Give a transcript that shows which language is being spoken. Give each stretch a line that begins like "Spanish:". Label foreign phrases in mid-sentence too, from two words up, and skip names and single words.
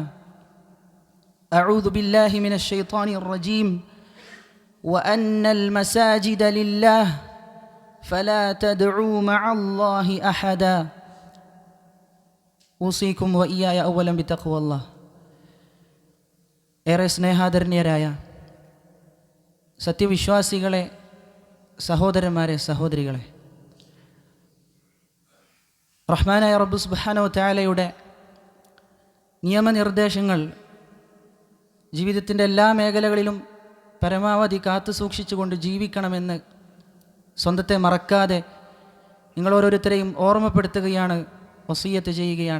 Arabic: أعوذ بالله من الشيطان الرجيم. وأن المساجد لله فلا تدعوا مع الله أحدا. أوصيكم وإياي أولا بتقوى الله.
Malayalam: ഏറെ സ്നേഹാദരണീയരായ സത്യവിശ്വാസികളെ, സഹോദരന്മാരെ, സഹോദരികളെ, റഹ്മാനായ റബ്ബ്
Arabic: سبحانه وتعالى
Malayalam: നിയമനിർദ്ദേശങ്ങൾ ജീവിതത്തിൻ്റെ എല്ലാ മേഖലകളിലും പരമാവധി കാത്തു സൂക്ഷിച്ചുകൊണ്ട് ജീവിക്കണമെന്ന് സ്വന്തത്തെ മറക്കാതെ നിങ്ങൾ ഓരോരുത്തരെയും ഓർമ്മപ്പെടുത്തുകയാണ്, വസിയ്യത്ത് ചെയ്യുകയാണ്.